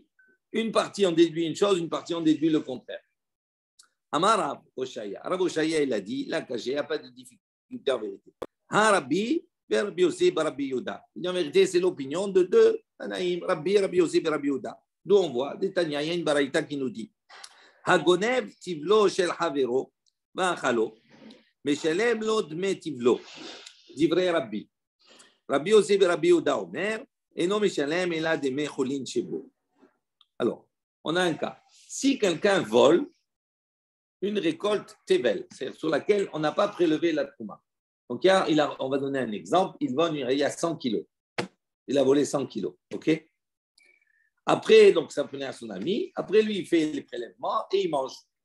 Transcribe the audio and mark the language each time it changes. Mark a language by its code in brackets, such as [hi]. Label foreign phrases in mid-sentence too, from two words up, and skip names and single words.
[fr] Une partie, on déduit une chose, une partie, on déduit le contraire. [he] אמר רב אושעיא. [fr] Rav Oshaya, il a dit, là, il n'y a pas de difficulté en vérité. Rabbi, Rabbi Yossi, Rabbi Yehuda. En vérité, c'est l'opinion de deux Tanaïm, Rabbi Yossi, Rabbi Yehuda. D'où on voit, des Tanya, il y a une baraïta qui nous dit [he] הגונב טבלו של חברו ואכלו משלם לו דמי טבלו דברי רבי רבי יוסי רבי יהודה אומר אינו משלם אלא דמי חולין שבו. [fr] Alors, on a un cas. Si quelqu'un vole une récolte tevel, c'est-à-dire sur laquelle on n'a pas prélevé la trouma. Donc, on va donner un exemple. Il y a 100 kilos. Il a volé 100 kilos. OK? Après, donc, ça prenait à son ami. Après, lui, il fait les prélèvements et il mange.